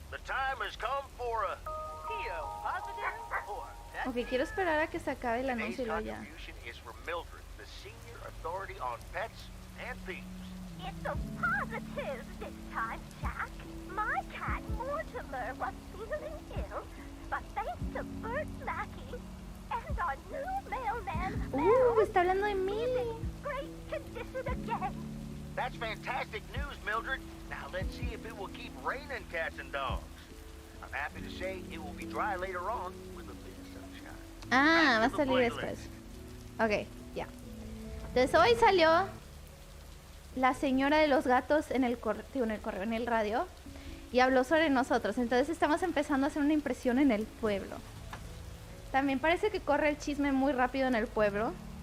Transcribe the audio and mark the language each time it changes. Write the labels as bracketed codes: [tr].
[en] The time has come for a P.O. positive or [es] Ok, quiero esperar a que se acabe el anuncio y luego ya. [en] contribution is from Mildred, the senior authority on pets and thieves. It's a positive this time, Jack. My cat Mortimer was feeling ill, but thanks to Bert Mackey and our new mailman, Mel, [es] está hablando de mí. [en] he's in great condition again. That's fantastic news, Mildred. Now let's see if it will keep raining cats and dogs. I'm happy to say it will be dry later on with a bit of sunshine. [es] Ah, va a salir después. Ok, ya. Entonces hoy salió la señora de los gatos en el en el radio y habló sobre nosotros. Entonces estamos empezando a hacer una impresión en el pueblo. También parece que corre el chisme muy rápido en el pueblo.